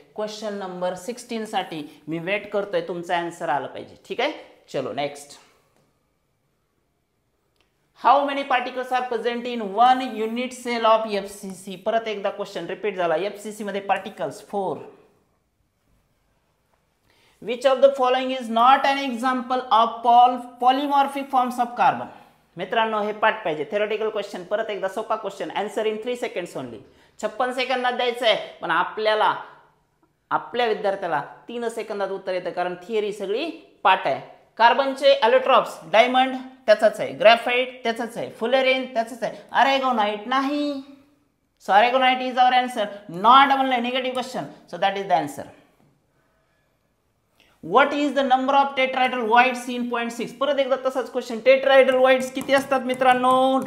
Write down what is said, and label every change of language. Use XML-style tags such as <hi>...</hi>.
<mr>Question number 16 साठी मी weight करतोय, तुमचा आन्सर आला पाहिजे. ठीक आहे, चलो next.</mr> <en>How many particles are present in 1 unit cell of FCC?</en> <mr>परत एकदा क्वेश्चन रिपीट झाला. FCC मध्ये particles 4.</mr> <en>Which of the following is not an example of polymorphic forms of carbon?</en> <mr>मित्रांनो हे पाठ पाहिजे. थेरोटिकल क्वेश्चन, परत एकदा सोपा question.</mr> <en>Answer in 3 seconds only.</en> <mr>56 सेकंदात द्यायचं आहे, पण आपल्या विद्यार्थ्याला 3 सेकंदात उत्तर येतं, कारण थिअरी सगळी पाठ आहे. कार्बनचे ॲलोट्रॉप्स, डायमंड त्याचाच आहे, ग्रॅफाइट त्याचाच आहे, फुलेरिन त्याचाच आहे, अरेगोनाइट नाही.</mr> <en>So aragonite is our answer, not only negative question. So that is the answer. What is the number of tetrahedral voids in 0.6?</en> <mr>परत एकदा तसाच क्वेश्चन. टेट्राहेड्रल voids किती असतात मित्रांनो?</mr>